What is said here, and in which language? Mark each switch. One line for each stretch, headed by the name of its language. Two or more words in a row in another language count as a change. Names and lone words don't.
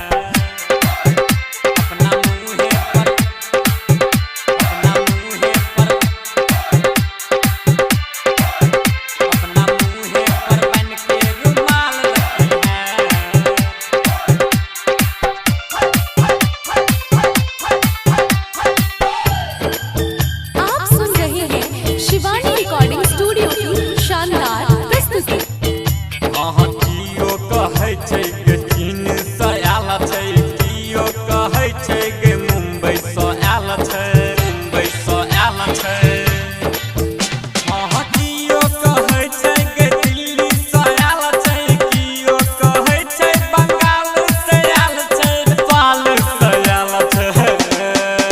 Hindi: अपना मुँह पर, अपना मुँह पर, अपना मुँह पर बन के रुमाल रखी है। आप सुन रहे हैं शिवानी रिकॉर्डिंग स्टूडियो की शानदार प्रस्तुति।
Angika: जियो कहै छै गे चीन से आयल छै, जियो कहै छै गे मुंबई से आयल छै, मुंबई से आयल छै। जियो कहै छै गे दिल्ली से आयल छै, जियो कहै छै बंगाल से आयल छै, नेपाल से आयल छै।